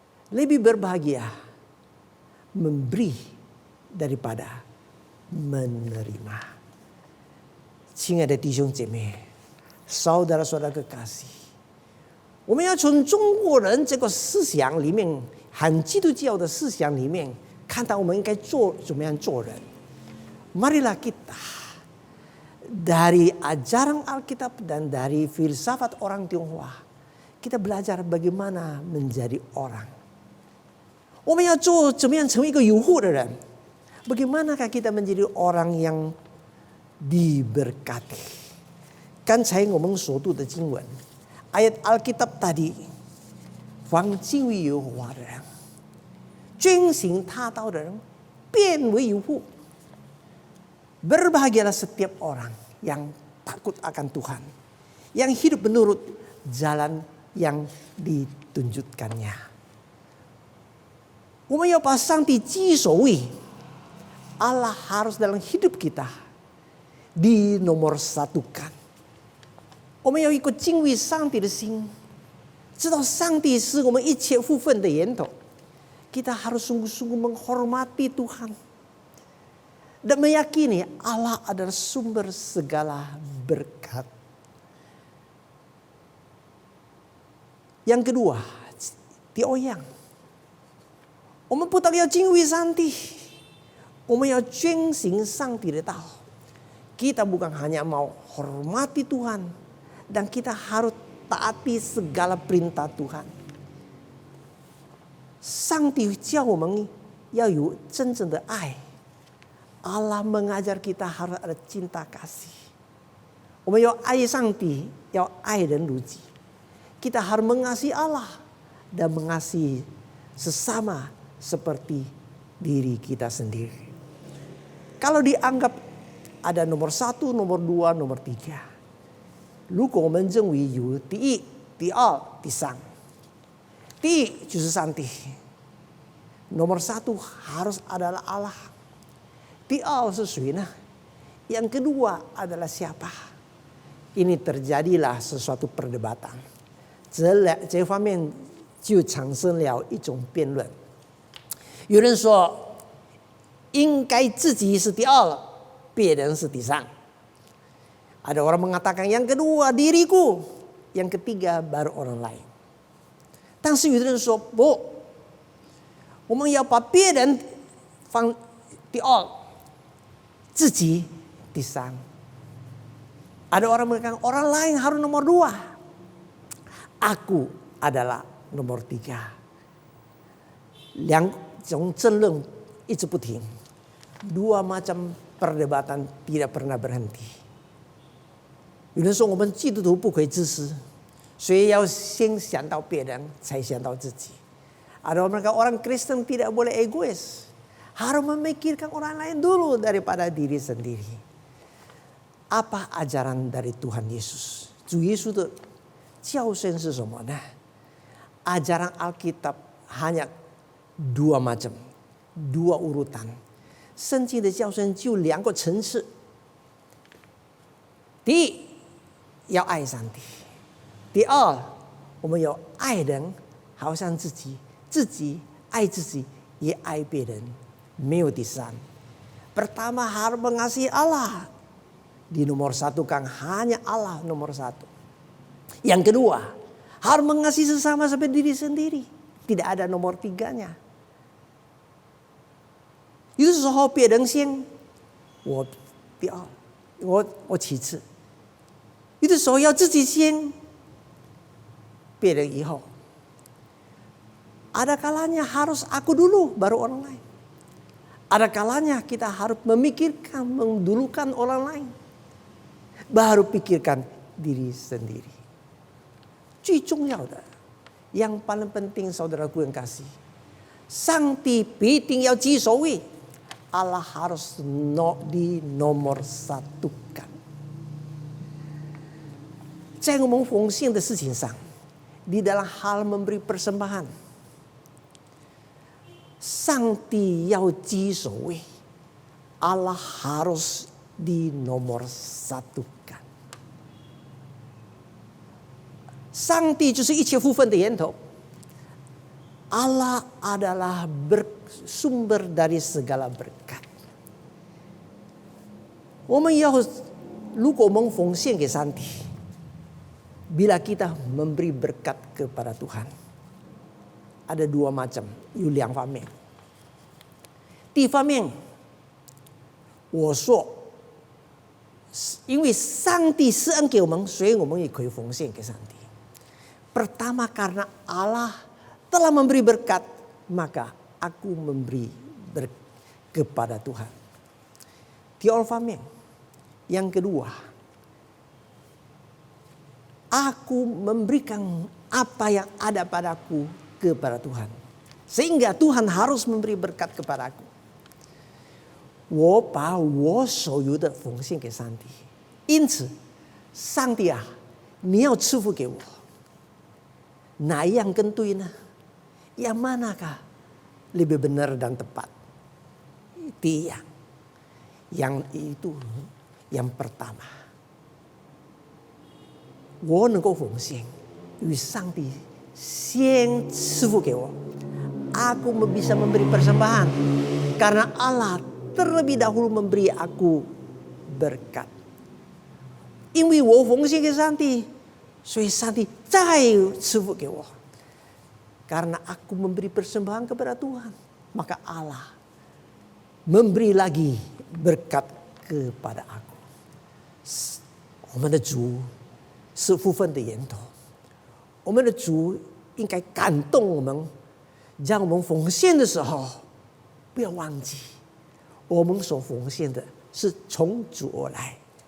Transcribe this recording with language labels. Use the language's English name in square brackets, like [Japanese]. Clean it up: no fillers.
[Indonesian] Lebih berbahagia memberi daripada menerima. [Chinese] 亲爱的弟兄姐妹， [Indonesian] saudara-saudara kekasih， [Chinese] 我们要从中国人这个思想里面，很基督教的思想里面，看到我们应该怎么样做人。 [Indonesian] Marilah kita dari ajaran Alkitab dan dari filsafat orang Tionghoa, kita belajar bagaimana menjadi orang. [Chinese] 我们要做怎么样成为一个有福的人？ [Indonesian] Bagaimanakah kita menjadi orang yang diberkati? [Chinese] 刚才我们所读的经文， [Indonesian] ayat Alkitab tadi， [Chinese] 凡敬畏耶和华的人， 遵行他道的人， 变为有福。 [Indonesian] Berbahagialah setiap orang yang takut akan Tuhan, yang hidup menurut jalan yang ditunjukkannya. [Chinese] 我们要把上帝居首位， [Indonesian] Allah harus dalam hidup kita dinomorsatukan. [Chinese] 我们要一个敬畏上帝的心， 知道上帝是我们一切福分的源头。 [Indonesian] Kita harus sungguh-sungguh menghormati Tuhan dan meyakini Allah adalah sumber segala berkat. Yang kedua, [Chinese] 第二样， 我们不但要敬畏上帝， 我们要遵行上帝的道。 [Indonesian] Kita bukan hanya mau hormati Tuhan, dan kita harus taati segala perintah Tuhan. [Chinese] 上帝叫我们要有真正的爱。 [Indonesian] Allah mengajar kita harus ada cinta kasih. [Chinese] 我们要爱上帝，要爱人如己。 [Indonesian] Kita harus mengasihi Allah dan mengasihi sesama seperti diri kita sendiri. Kalau dianggap ada nomor 1, nomor 2, nomor 3， [Chinese] 如果我们认为有第一、第二、第三， 第一就是上帝， [Indonesian] nomor 1 harus adalah Allah. [Chinese] 第二是谁呢？ [Indonesian] Yang kedua adalah siapa? Ini terjadilah sesuatu perdebatan. [Chinese] 这方面就产生了一种辩论。有人说，应该自己是第二，别人是第三。 [Indonesian] Ada orang mengatakan yang kedua diriku, yang ketiga baru orang lain. [Chinese] 但是有的人说不，我们要把别人放第二，自己第三。 [Indonesian] Ada orang mengatakan orang lain harus nomor 2, aku adalah nomor 3。 [Chinese] 两种争论一直不停， [Indonesian] 2 macam perdebatan tidak pernah berhenti。 [Chinese] 有人说我们基督徒不可以自私，所以要先想到别人，才想到自己。 [Indonesian] Ada orang mengatakan orang Kristen tidak boleh egois, harus memikirkan orang lain dulu daripada diri sendiri. Apa ajaran dari Tuhan Yesus? [Chinese] 主耶稣的教训是什么呢？ [Indonesian] Ajaran Alkitab hanya 2 macam, 2 urutan。 [Chinese] 圣经的教训就2个层次。第一，要爱上帝；第二，我们要爱人，好像自己，自己爱自己，也爱别人，没有第三。 [Indonesian] Pertama harus mengasihi Allah. Di nomor 1 kan hanya Allah nomor 1. Yang kedua, harus mengasihi sesama seperti diri sendiri. Tidak ada nomor 3-nya. [Chinese] 有的时候别人先，我第二，我其次。有的时候要自己先，别人以后。 [Indonesian] Ada kalanya harus aku dulu baru orang lain. Ada kalanya kita harus memikirkan, mendulukan orang lain, baru pikirkan diri sendiri. [Chinese] 最重要的， [Indonesian] yang paling penting saudaraku yang kasih, [Chinese] 上帝必定要居首位， [Indonesian] Allah harus dinomor 1-kan。 [Chinese] 在我们奉献的事情上， [Indonesian] di dalam hal memberi persembahan， [Chinese] 上帝要居首位， [Indonesian] Allah harus dinomor satukan. [Chinese] 上帝就是一切福分的源头。 [Indonesian] Allah adalah sumber dari segala berkat. [Chinese] 我们要如果我们奉献给上帝, [Indonesian] bila kita memberi berkat kepada Tuhan, ada dua macam, [Chinese] 有两方面。第一方面，我说，因为上帝施恩给我们，所以我们也可以奉献给上帝。 [Indonesian] Pertama karena Allah telah memberi berkat, maka aku memberi kepada Tuhan. [Chinese] 第二方面, [Indonesian] yang kedua, aku memberikan apa yang ada padaku kepada Tuhan. Sehingga Tuhan harus memberi berkat kepada aku. [Chinese] 我把我所有的奉献给上帝，因此，上帝啊，你要赐福给我。 [Indonesian] Nah, yang kentui nah, yang manakah lebih benar dan tepat? Itu yang itu yang pertama. [Chinese] 我能够奉献，因为上帝先赐福给我， [Indonesian] aku bisa memberi persembahan karena Allah terlebih dahulu memberi aku berkat. [Chinese] 因为我奉献给上帝。所以上帝再赐福给我， [Indonesian] karena aku memberi persembahan kepada Tuhan, maka Allah memberi lagi berkat kepada aku. [Chinese] 我们的主是福分的源头， 我们的主应该感动我们，让我们奉献的时候不要忘记，我们所奉献的是从主而来。